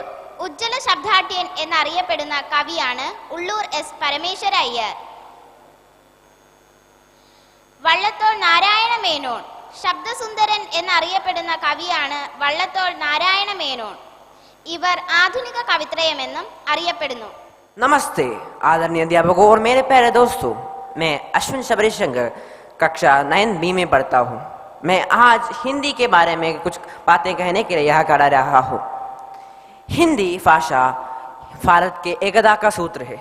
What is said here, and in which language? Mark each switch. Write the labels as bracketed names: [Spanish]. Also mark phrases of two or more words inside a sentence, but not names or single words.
[Malayalam] ഉജ്ജ്വല ശബ്ദാഠ്യൻ എന്നറിയപ്പെടുന്ന കവിയാണ് ഉള്ളൂർ എസ് പരമേശ്വര അയ്യർ. വള്ളത്തോൾ നാരായണ മേനോൻ. ശബ്ദസുന്ദരൻ എന്നറിയപ്പെടുന്ന കവിയാണ് വള്ളത്തോൾ നാരായണ മേനോൻ. ഇവർ ആധുനിക കവിത്രയമെന്നും അറിയപ്പെടുന്നു. [Hindi] नमस्ते आदरणीय अध्यापकों और मेरे प्यारे दोस्तों, मैं अश्विन शबरी शंकर कक्षा 9B में पढ़ता हूँ. मैं आज हिंदी के बारे में कुछ बातें कहने के लिए यहाँ खड़ा रहा हूँ. हिंदी भाषा भारत के एकता का सूत्र है.